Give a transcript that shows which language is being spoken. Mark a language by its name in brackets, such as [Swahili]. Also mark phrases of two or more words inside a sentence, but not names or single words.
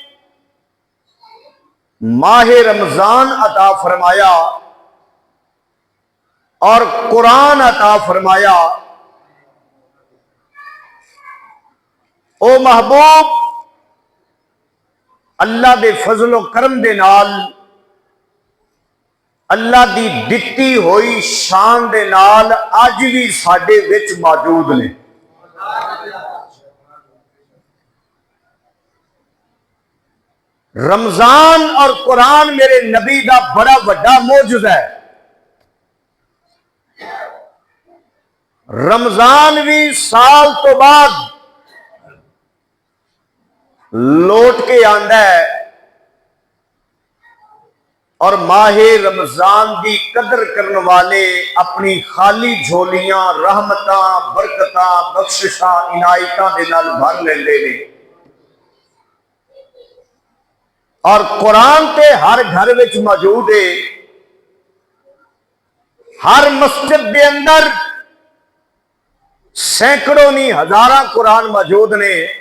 [Urdu] ماہ رمضان عطا فرمایا اور قرآن عطا فرمایا، [Punjabi] او محبوب اللہ دے فضل و کرم دے نال، اللہ دی دتی ہوئی شان دے نال اج بھی ساڈے وچ موجود نے۔ رمضان اور قرآن میرے نبی دا بڑا بڑا معجزہ ہے۔ رمضان بھی سال تو بعد لوٹ کے آندا ہے، اور ماہ رمضان دی قدر کرنے والے اپنی خالی جھولیاں رحمتاں، برکتاں، بخششاں، عنایتاں دے نال بھر لیندے نے۔ اور قرآن تے ہر گھر وچ موجود ہے، ہر مسجد دے اندر سینکڑوں نہیں ہزاراں قرآن موجود نے۔